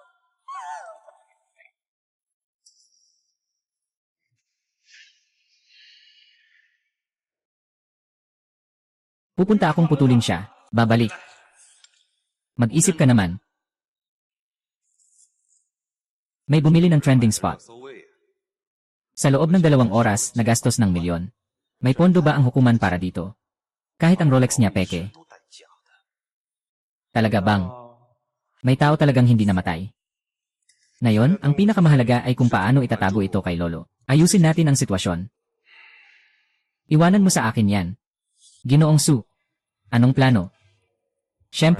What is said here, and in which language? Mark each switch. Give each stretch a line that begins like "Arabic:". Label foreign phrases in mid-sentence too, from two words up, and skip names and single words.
Filipino: Pupunta akong putulin siya. Babalik. Mag-isip ka naman. May bumili ng
English: trending spot.
Chinese: 所谓
Filipino: Sa loob ng 2 oras, nagastos ng milyon. May pondo ba ang hukuman para dito? Kahit ang Rolex niya peke.
Chinese: 都胆假的。
Filipino: Talaga bang? May tao talagang hindi namatay. Ngayon, ang pinakamahalaga ay kung paano itatago ito kay Lolo. Ayusin natin ang sitwasyon. Iwanan mo sa akin yan. Ginoong Su. Anong plano? Siyempre,